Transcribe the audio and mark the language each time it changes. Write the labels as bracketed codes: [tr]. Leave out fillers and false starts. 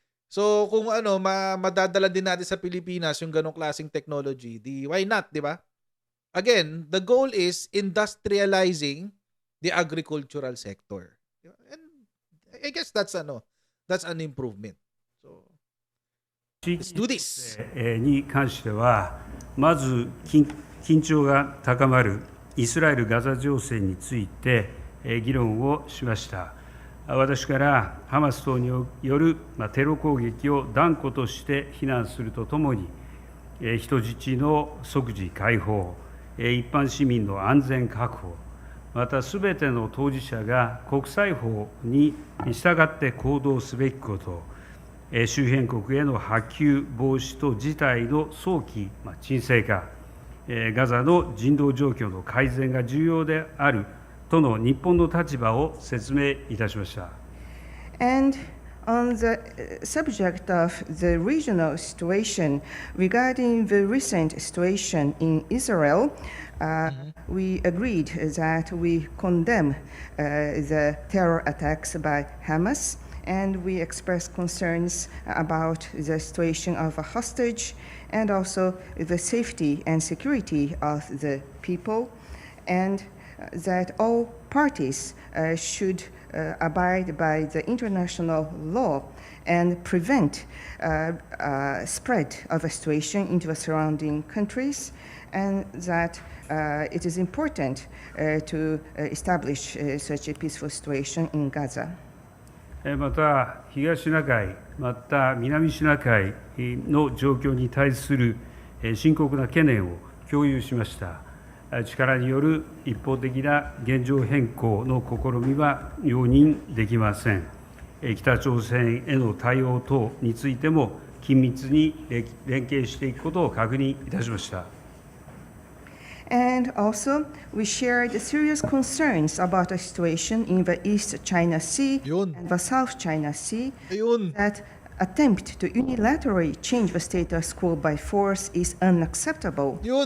[tl] So, kung madadala din natin sa Pilipinas yung ganong klaseng technology, [en] why not, [tl] di ba? [en] Again, the goal is industrializing the agricultural sector. And I guess that's an improvement. So, let's do this. [ja] に関しては、まず緊張が高まるイスラエル・ガザ情勢について議論をしました。私からハマス等によるテロ攻撃を断固として非難するとともに、人質の即時解放、一般市民の安全確保、またすべての当事者が国際法に従って行動すべきこと、周辺国への波及防止と事態の早期沈静化、ガザの人道状況の改善が重要であるとの日本の立場を説明いたしました。 [en] And on the subject of the regional situation, regarding the recent situation in Israel, we agreed that we condemn the terror attacks by Hamas, and we expressed concerns about the situation of a hostage and also the safety and security of the people, and that all parties should abide by the international law and prevent spread of a situation into the surrounding countries, and that it is important to establish such a peaceful situation in Gaza. [ja] また、東シナ海、また南シナ海の状況に対する深刻な懸念を共有しました。力による一方的な現状変更の試みは容認できません。北朝鮮への対応等についても緊密に連携していくことを確認いたしました。 [en] And also, we shared serious concerns about the situation in the East China Sea and the South China Sea that attempt to unilaterally change the status quo by force is unacceptable.